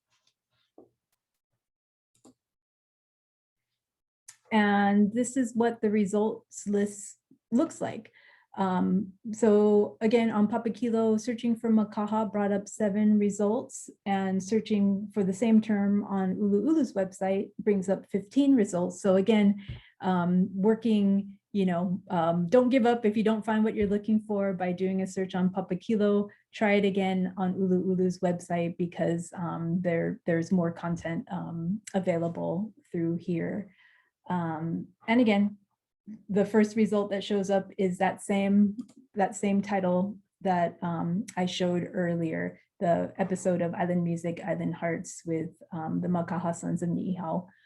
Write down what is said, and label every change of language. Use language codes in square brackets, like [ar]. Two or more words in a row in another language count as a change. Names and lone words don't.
[en] And this is what the results list looks like. So again, on Papakilo, searching for makaha brought up 7 results, and searching for the same term on ʻUluʻulu's website brings up 15 results. So again, working, don't give up if you don't find what you're looking for by doing a search on Papakilo. Try it again on ʻUluʻulu's website, because there's more content available through here. And again, the first result that shows up is that same title that I showed earlier, the episode of Island Music, Island Hearts with the Makaha Sons of Ni'ihau.